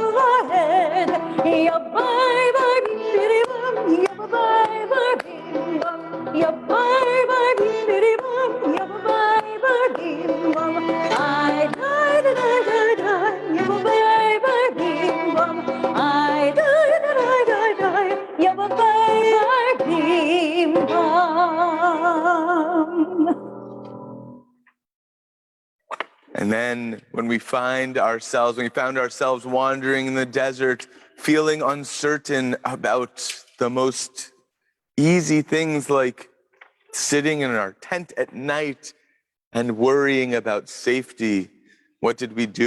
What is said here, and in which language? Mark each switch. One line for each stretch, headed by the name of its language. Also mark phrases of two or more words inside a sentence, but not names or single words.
English: ועד יביי ביי ביריבם יביי ביי ביריבם יביי ביי ביריבם יביי ביי ביריבם איי דיי דיי דיי דיי יביי ביי ביריבם איי דיי דיי דיי דיי יביי ביי And then when we found ourselves wandering in the desert, feeling uncertain about the most easy things like sitting in our tent at night and worrying about safety, what did we do?